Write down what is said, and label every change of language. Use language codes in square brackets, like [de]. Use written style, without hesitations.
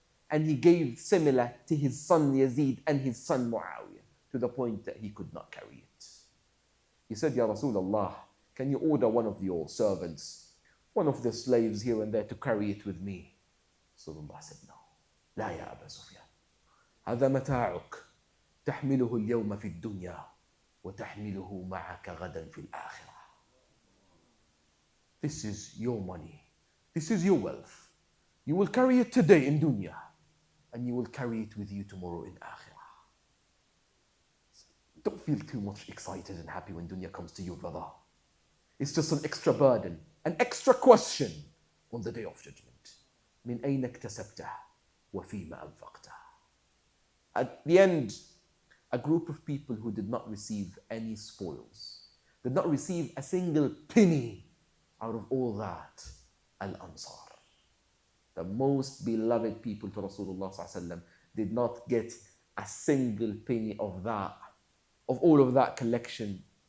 [en] And he gave similar to his son Yazid and his son Muawiyah, to the point that he could not carry it. He said, Ya Rasulullah, can you order one of your servants, one of the slaves here and there to carry it with me? Rasulullah said, no. [ar] لا يا أبا سفيان. هذا متاعك تحمله اليوم في الدنيا وتحمله معك غدا في الآخرة. [en] This is your money. This is your wealth. You will carry it today in dunya, and you will carry it with you tomorrow in akhirah. Don't feel too much excited and happy when dunya comes to you, brother. It's just an extra burden, an extra question on the day of judgment. [ar] من أين اكتسبته وفيما أنفقته. [en] At the end, a group of people who did not receive any spoils, did not receive a single penny out of all that, Al-Ansar, the most beloved people to Rasulullah ﷺ, did not get a single penny of that, of all of that collection.